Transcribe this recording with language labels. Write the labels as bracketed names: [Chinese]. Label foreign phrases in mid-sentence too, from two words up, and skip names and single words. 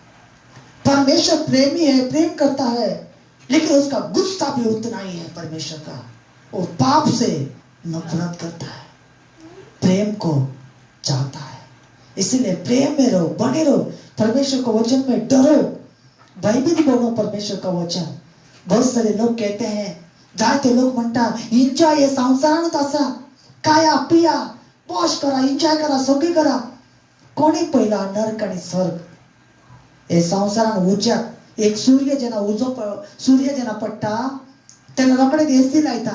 [Hindi] परमेश्वर प्रेमी है, प्रेम करता है, लेकिन उसका गुस्सा भी उतना ही है परमेश्वर का. वो पाप से नफरत करता है, प्रेम को चाहता है. इसलिए प्रेम में रहो, बने रहो, परमेश्वर का वचन में डरो, भयभीत बनो परमेश्वर का वचन. बहुत सारे लोग कहते हैं, [Konkani] जायते लोक म्हणटा एन्जॉय हे संवसारांत आसा, खाया पिया पॉश करा, एन्जॉय करा, सगळी करा. कोणी पयला नर्क आनी स्वर्ग. हे संवसारान उज्याक एक सूर्य जेन्ना पडटा तेन्ना रोखडेच एसी लायता.